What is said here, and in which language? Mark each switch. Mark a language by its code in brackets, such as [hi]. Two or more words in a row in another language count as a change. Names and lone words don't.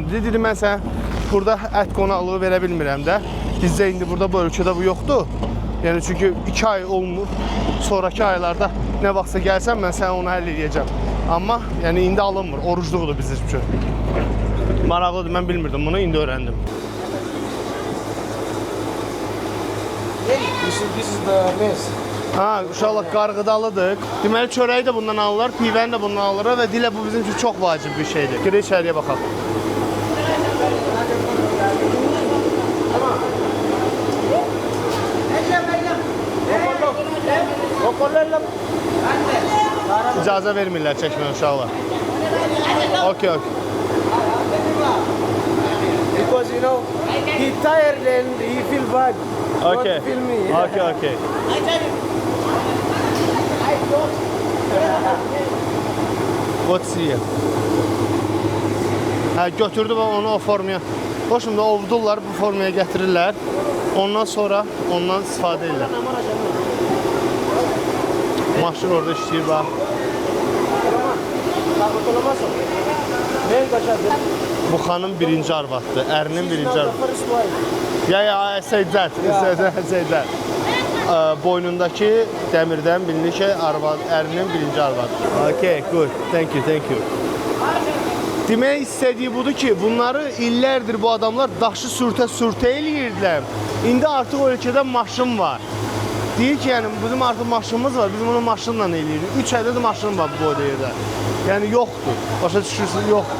[az] Dedi, mən sənə burada ət qonaqlığı verə bilmirəm də. Bizdə indi burada bu ölkədə bu yoxdur. Yəni çünki 2 ay olmur. Sonraki aylarda nə vaxtsa gəlsəm mən sənə onu həll edəcəm. Amma yəni indi alınmır. Orucluqdur bizim üçün. Maraqlıdır, mən bilmirdim bunu, indi öyrəndim. [en] This is the mess. [az] Ha, uşaqlar qarğıdalıdır. Deməli çörəyi də bundan alırlar, pivəni də bundan alırlar və dilə bu bizim üçün çox vacib bir şeydir. Girək içəriyə baxaq. İcazə vermirlər çəkməyə uşaqlar. [en] Okay, okay. Because, you know, he tired and he feel bad. Okay. Don't feel me. Okay, okay. What's here? [az] Hə, götürdü və onu o formaya. O şimdi ovdurlar, bu formaya gətirirlər. Ondan sonra ondan istifadə edirlər. Maşın orada işləyir bax. Bu xanım birinci arvaddır, ərinin birinci arvadı. [en] Ya, say that. [az] Boynundakı dəmirdən bilinir ki, ərinin birinci arvadı. [en] Okay, good. Thank you. [az] Demək istədiyi budur ki, bunları illərdir bu adamlar daşı sürtə eləyirdilər. İndi artıq ölkədə maşın var. Deyir ki, yəni bizim artıq maşınımız var, biz bunu maşınla eləyirik. 3 ədəd maşın var bu boyda yerdə. Yəni yoxdur, başa düşürsünüz, yoxdur.